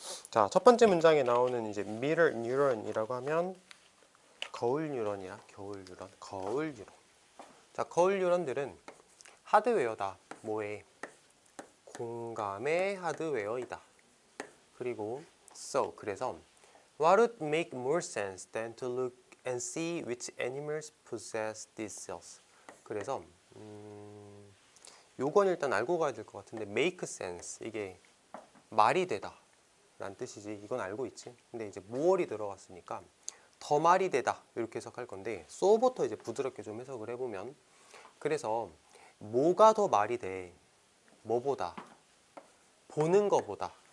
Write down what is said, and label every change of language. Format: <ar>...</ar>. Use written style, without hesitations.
<ko>자, 첫 번째 문장에 나오는 이제 mirror neuron이라고 하면 거울 뉴런이야. 겨울 뉴런, 거울 뉴런. 자, 거울 뉴런들은 하드웨어다. 뭐에? 공감의 하드웨어이다.</ko> <en>그리고 so, 그래서 what would make more sense than to look and see which animals possess these cells.</en> <ko>그래서 요건 일단 알고 가야 될 것 같은데 make sense, 이게 말이 되다 라는 뜻이지. 이건 알고 있지. 근데 이제 more이 들어갔으니까 더 말이 되다 이렇게 해석할 건데 so부터 이제 부드럽게 좀 해석을 해보면, 그래서 뭐가 더 말이 돼? 뭐보다? 보는 거보다.</ko>